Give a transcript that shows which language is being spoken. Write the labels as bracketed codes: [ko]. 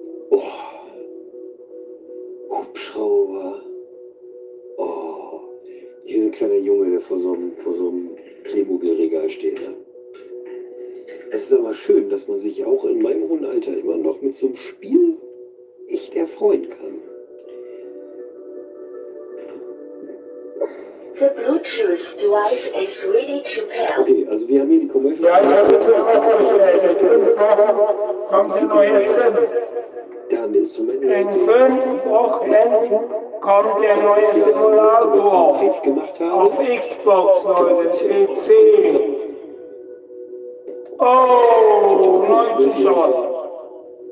[de] Oh. Hubschrauber. Oh. Hier ist ein kleiner Junge, der vor so einem Playmobil-Regal steht. Ne? Es ist aber schön, dass man sich auch in meinem hohen Alter immer noch mit so einem Spiel echt erfreuen kann. [en] The Bluetooth device is ready to pair. [de] Okay, also wir haben hier die Commercial. Ja, ich habe jetzt mal vorgestellt. In 5 Wochen kommt die neue SIM. Dann Instrumente. In 5 Wochen kommt der neue Simulator. Live gemacht Auf habe. Xbox, Leute, PC. Oh, 9 Zuschauer.